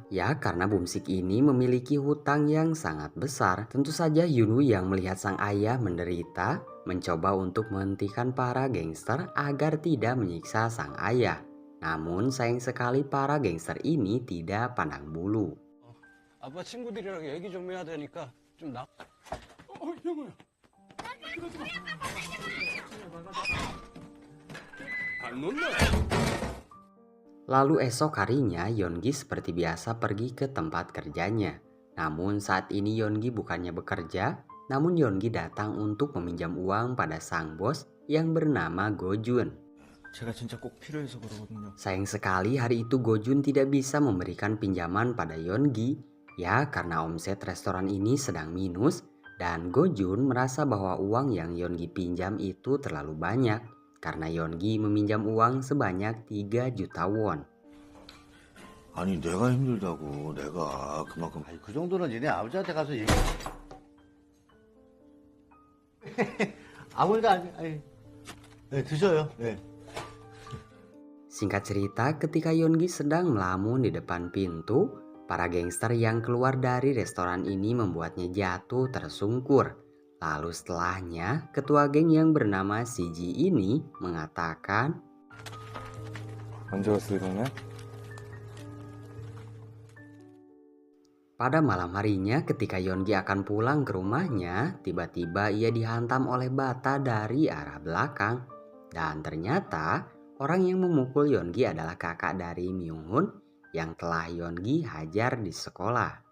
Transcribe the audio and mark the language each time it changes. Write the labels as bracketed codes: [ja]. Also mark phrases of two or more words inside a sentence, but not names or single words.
[id] Ya karena Bumsik ini memiliki hutang yang sangat besar. Tentu saja Hyunwoo yang melihat sang ayah menderita mencoba untuk menghentikan para gangster agar tidak menyiksa sang ayah. Namun sayang sekali para gangster ini tidak pandang bulu. [ko] 아빠 친구들이랑 얘기 좀 해야 되니까 좀 나. 형아. 안 논다. [id] Lalu esok harinya Yongi seperti biasa pergi ke tempat kerjanya. Namun saat ini Yongi bukannya bekerja, namun Yongi datang untuk meminjam uang pada sang bos yang bernama Gojun. [ko] 제가 진짜 꼭 필요해서 그러거든요. [id] Sayang sekali hari itu Gojun tidak bisa memberikan pinjaman pada Yongi, ya karena omset restoran ini sedang minus dan Gojun merasa bahwa uang yang Yongi pinjam itu terlalu banyak karena Yongi meminjam uang sebanyak 3 juta won. [ko] 아니 내가 힘들다고 내가 그만큼 아니, 그 정도는 니네 아버지한테 가서 얘기. 아무래도 아니, 네, 드셔요. 네. [id] Singkat cerita, ketika Yongi sedang melamun di depan pintu, para gangster yang keluar dari restoran ini membuatnya jatuh tersungkur. Lalu setelahnya, ketua geng yang bernama CG ini mengatakan, [ko] 언제 왔어요, 너네? [id] pada malam harinya ketika Yongi akan pulang ke rumahnya, tiba-tiba ia dihantam oleh bata dari arah belakang. Dan ternyata orang yang memukul Yongi adalah kakak dari Myung-hun yang telah Yongi hajar di sekolah.